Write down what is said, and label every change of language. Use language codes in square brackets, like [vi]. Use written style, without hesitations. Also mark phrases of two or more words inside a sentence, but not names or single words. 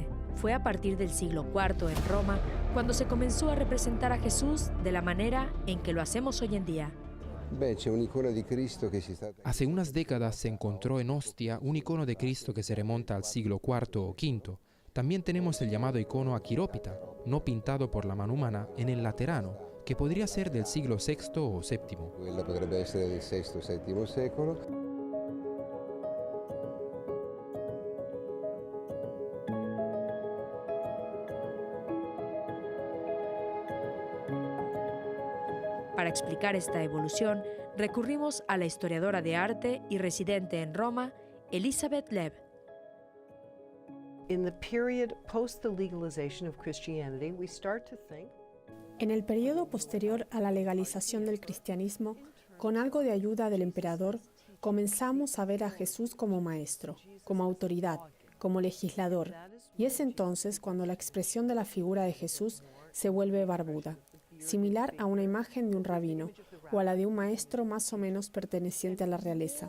[es] Fue a partir del siglo IV en Roma cuando se comenzó a representar a Jesús de la manera en que lo hacemos hoy en día. Hace unas décadas se encontró en Ostia un icono de Cristo que se remonta al siglo IV o V. También tenemos el llamado icono Aquirópita, no pintado por la mano humana, en el Laterano, que podría ser del siglo VI o VII. [it] Potrebbe essere del VI o VII secolo. [es] Para explicar esta evolución, recurrimos a la historiadora de arte y residente en Roma, Elizabeth Lev. [en] In the period post the legalization of Christianity, we start to think. [es] En el periodo posterior a la legalización del cristianismo, con algo de ayuda del emperador, comenzamos a ver a Jesús como maestro, como autoridad, como legislador, y es entonces cuando la expresión de la figura de Jesús se vuelve barbuda, similar a una imagen de un rabino o a la de un maestro más o menos perteneciente a la realeza.